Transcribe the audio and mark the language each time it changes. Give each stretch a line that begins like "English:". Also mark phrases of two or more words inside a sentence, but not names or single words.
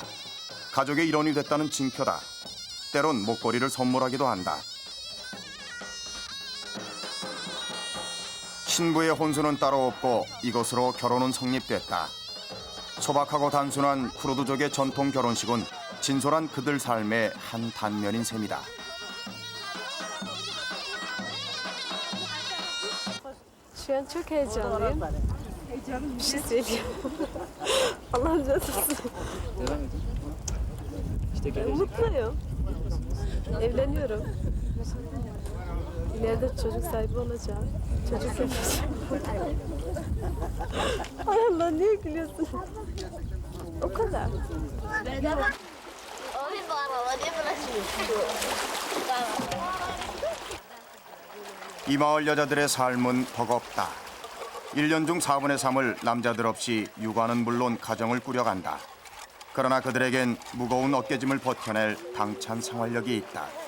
Korean: 가족의 일원이 됐다는 징표다. 때론 목걸이를 선물하기도 한다. 신부의 혼수는 따로 없고 이것으로 결혼은 성립됐다. 소박하고 단순한 쿠르드족의 전통 결혼식은 진솔한 그들 삶의 한 단면인 셈이다.
Turkish: Şu an çok heyecanlıyım. Bir şey söyleyeyim. Allah'ım canısı. Mutluyum. Evleniyorum. İleride çocuk sahibi olacağım. Çocuk yapacağım. Ay Allah niye gülüyorsun? O kadar.
Korean: 이 마을 여자들의 삶은 버겁다. 1년 중 4분의 3을 남자들 없이 육아는 물론 가정을 꾸려간다. 그러나 그들에겐 무거운 어깨짐을 버텨낼 당찬 생활력이 있다.